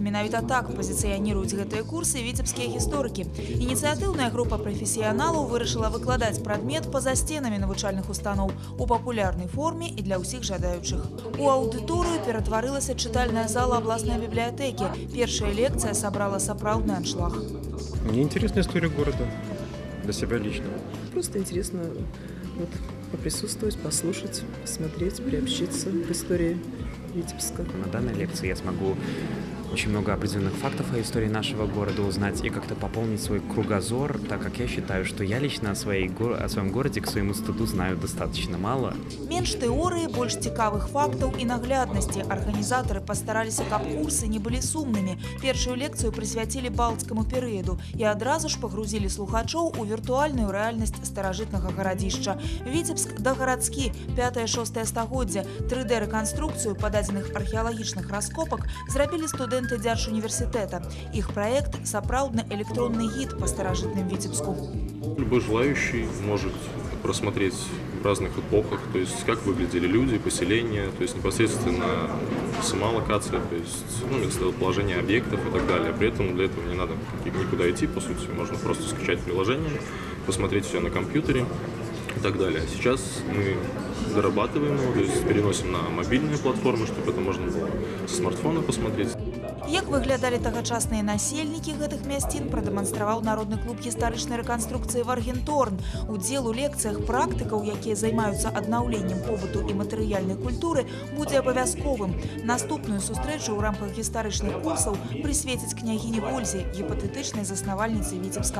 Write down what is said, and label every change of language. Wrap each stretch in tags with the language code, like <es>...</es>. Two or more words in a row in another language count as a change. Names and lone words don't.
<be>Менавіта так пазіцыяніруюць гэтыя курсы віцебскія гісторыкі. Ініцыятыўная група прафесіяналаў вырашыла выкладаць прадмет па-за сценамі навучальных устаноў у папулярнай форме і для ўсіх жадаючых. У аўдыторыю ператварылася чытальная зала абласнай бібліятэкі. Першая лекцыя сабрала сапраўдны аншлаг.</be> <ru>Мне интересна история города. Для себя лично. Просто интересно вот, поприсутствовать, послушать, посмотреть, приобщиться к истории Витебска. На данной лекции я смогу очень много определенных фактов о истории нашего города узнать и как-то пополнить свой кругозор, так как я считаю, что я лично о своем городе к своему стыду знаю достаточно мало.</ru> <be>Менш тэорыі, больш цікавых фактаў і нагляднасці. Арганізатары пастараліся, каб курсы не былі сумнымі. Першую лекцыю прысвяцілі балцкаму перыяду і адразу ж пагрузілі слухачоў у віртуальную рэальнасць старажытнага гарадзішча. Віцебск догарадскі, 5-6 стагоддзя. 3D-рэканструкцыю пададзеных археалагічных раскопак зрабілі студэнты Дзяржуніверсітэта.</be> <ru>Их проект – сапраўдны электронный гид по старожитным Витебску. Любой желающий может просмотреть в разных эпохах, то есть как выглядели люди, поселения, то есть непосредственно сама локация, то есть местоположение объектов и так далее. При этом для этого не надо никуда идти, по сути, можно просто скачать приложение, посмотреть все на компьютере и так далее. Сейчас мы дорабатываем его, то есть переносим на мобильные платформы, чтобы это можно было со смартфона посмотреть.</ru> <be>Як выглядалі тагачасныя насельнікі гэтых мясцін, прадэманстраваў Народны клуб гістарычнай рэканструкцыі «Варгенторн». Удзел у лекцыях практыкаў, якія займаюцца аднаўленнем побыту і матэрыяльнай культуры, будзе абавязковым. Наступную сустрэчу ў рамках гістарычных курсаў прысвеціць княгіні Вользе, гіпатэтычнай заснавальніцы Віцебска.</be>